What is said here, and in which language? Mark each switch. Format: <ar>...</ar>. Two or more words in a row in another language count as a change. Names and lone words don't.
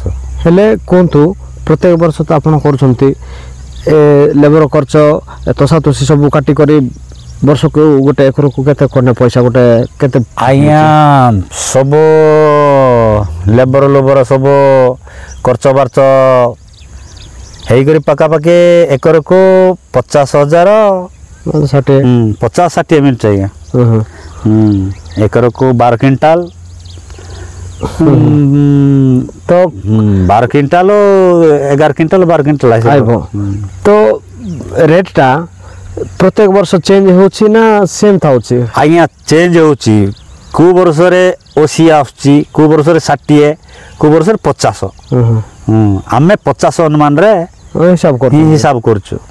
<or>ହେଲେ କୁହନ୍ତୁ ପ୍ରତ୍ୟେକ ବର୍ଷ ତ ଆପଣ କରୁଛନ୍ତି, ଲେବର ଖର୍ଚ୍ଚ ତଷାତୁଷି ସବୁ କାଟିକରି ବର୍ଷକୁ ଗୋଟେ ଏକରକୁ କେତେ ଖଣ୍ଡେ ପଇସା ଗୋଟେ କେତେ? ଆଜ୍ଞା ସବୁ ଲେବର ସବୁ ଖର୍ଚ୍ଚ ବାର୍ଚ୍ଚ ହେଇକରି ପାଖାପାଖି ଏକରକୁ 50,000 50-60 ମିନିଟ୍ ଆଜ୍ଞା। ଏକରକୁ 12 କ୍ୱିଣ୍ଟାଲ ତ 12 କ୍ୱିଣ୍ଟାଲ 11 କ୍ୱିଣ୍ଟାଲ 12 କ୍ୱିଣ୍ଟାଲ ଆସିବ। ତ ରେଟ୍ ଟା ପ୍ରତ୍ୟେକ ବର୍ଷ ଚେଞ୍ଜ ହଉଛି ନା ସେମ୍ ଥାଉଛି ଆଜ୍ଞା ଚେଞ୍ଜ ହଉଛି କୋ ବର୍ଷ ରେ 80 ଅଛି କୋ ବର୍ଷ ରେ 60 କୋ ବର୍ଷ ରେ 50 ଆମେ 50 ଅନୁମାନ ରେ ହିସାବ କରୁଛୁ</or>